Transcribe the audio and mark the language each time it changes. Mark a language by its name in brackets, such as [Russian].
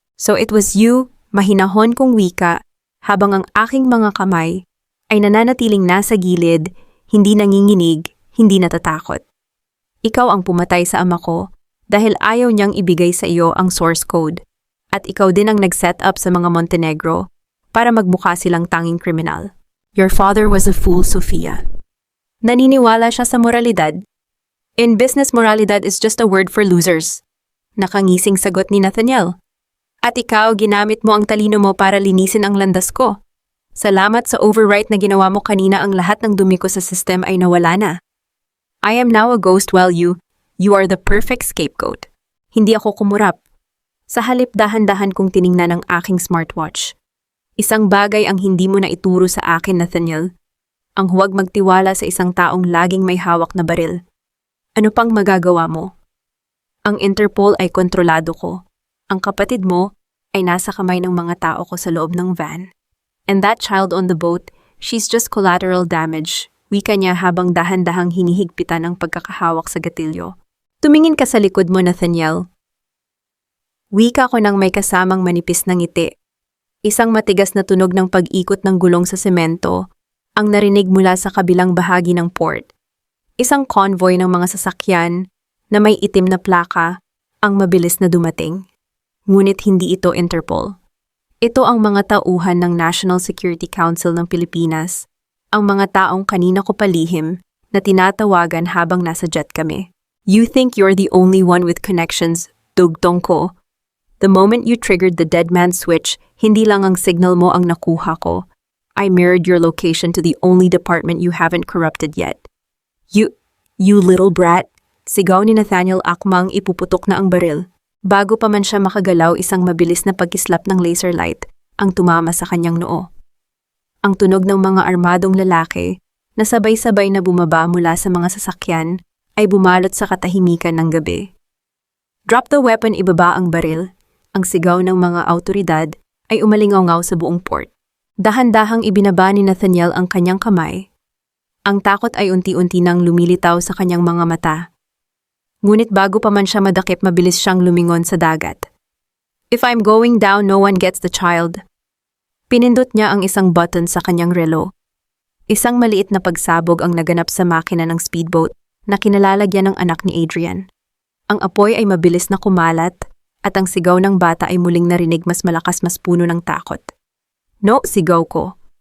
[English] So it was you, [Filipino] mahinahon kong wika, habang ang aking mga kamay ay nananatiling nasa gilid, hindi nanginginig, hindi natatakot. Ikaw ang pumatay sa ama ko dahil ayaw niyang ibigay sa iyo ang source code. At ikaw din ang nag-set up sa mga Montenegro para magmukha silang tanging kriminal. [English] Your father was a fool, Sofia. [Filipino] Naniniwala siya sa moralidad. [English] In business, moralidad is just a word for losers. [Filipino] Nakangising sagot ni Nathaniel. At ikaw, ginamit mo ang talino mo para linisin ang landas ko. Salamat sa overwrite na ginawa mo kanina, ang lahat ng dumi ko sa system ay nawala na. [English] I am now a ghost while you are the perfect scapegoat. [Filipino] Hindi ako kumurap. Sa halip dahan-dahan kong tiningnan ang aking smartwatch. Isang bagay ang hindi mo na ituro sa akin, Nathaniel. Ang huwag magtiwala sa isang taong laging may hawak na baril. Ano pang magagawa mo? Ang Interpol ay kontrolado ko. Ang kapatid mo ay nasa kamay ng mga tao ko sa loob ng van. [English] And that child on the boat, she's just collateral damage. [Filipino] Wika niya habang dahan-dahang hinihigpitan ang pagkakahawak sa gatilyo. Tumingin ka sa likod mo, Nathaniel. Wika ko nang may kasamang manipis na ngiti. Isang matigas na tunog ng pag-ikot ng gulong sa semento ang narinig mula sa kabilang bahagi ng port. Isang convoy ng mga sasakyan na may itim na plaka ang mabilis na dumating. Ngunit hindi ito Interpol. Ito ang mga tauhan ng National Security Council ng Pilipinas, ang mga taong kanina ko palihim na tinatawagan habang nasa jet kami. [English] You think you're the only one with connections, [Filipino] dugtong ko. [English] The moment you triggered the dead man switch, [Filipino] hindi lang ang signal mo ang nakuha ko. [English] I mirrored your location to the only department you haven't corrupted yet. You little brat. [Filipino] Sigaw ni Nathaniel akmang ipuputok na ang baril. Bago pa man siya makagalaw, isang mabilis na pagkislap ng laser light ang tumama sa kanyang noo. Ang tunog ng mga armadong lalaki na sabay-sabay na bumaba mula sa mga sasakyan ay bumalot sa katahimikan ng gabi. [English] Drop the weapon, [Filipino] ibaba ang baril. Ang sigaw ng mga awtoridad ay umalingaw sa buong port. Dahan-dahang ibinaba ni Nathaniel ang kanyang kamay. Ang takot ay unti-unti nang lumilitaw sa kanyang mga mata. Ngunit bago pa man siya madakip, mabilis siyang lumingon sa dagat. [English] If I'm going down, no one gets the child. [Filipino] Pinindot niya ang isang button sa kanyang relo. Isang maliit na pagsabog ang naganap sa makina ng speedboat na kinalalagyan ng anak ni Adrian. Ang apoy ay mabilis na kumalat at ang sigaw ng bata ay muling narinig, mas malakas, mas puno ng takot. No, sigaw ko.